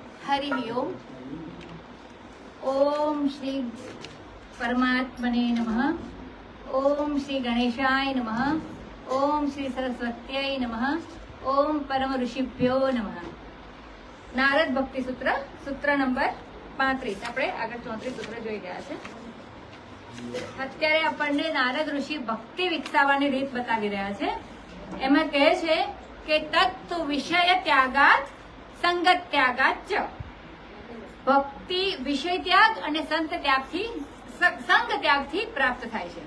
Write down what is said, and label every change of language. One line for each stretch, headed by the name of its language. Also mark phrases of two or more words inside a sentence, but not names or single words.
Sanskrit: हरि ओम। ओम श्री परमात्मने नमः। ओम श्री गणेशाय नमः। ओम श्री सरस्वत्यै नमः। ओम परम ऋषिभ्यो नमः।
Gujarati: નારદ ભક્તિ સૂત્ર સૂત્ર નંબર 35 આપણે આગળ 34 સૂત્ર જોઈ ગયા છે। અત્યારે આપણને નારદ ઋષિ ભક્તિ વિકસાવવાની રીત બતાવી રહ્યા છે। એમાં કહે છે કે
Sanskrit: તત્વ વિષય ત્યાગાત સંગત ત્યાગાત ચ।
Gujarati: ભક્તિ વિષય ત્યાગ અને સંત ત્યાગથી સંગ ત્યાગથી પ્રાપ્ત થાય છે।